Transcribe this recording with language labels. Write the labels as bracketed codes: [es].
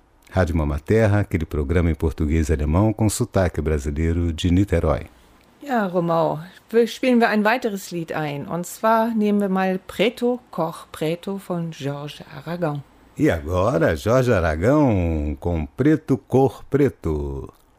[pt] Rádio Mama Terra, aquele programa em português e alemão com sotaque brasileiro de Niterói. [de] Ja, Romau, spielen wir ein weiteres Lied ein. Und zwar nehmen wir mal Preto, Koch Preto von Jorge Aragão. [pt] E agora, Jorge Aragão com Preto, Cor Preto.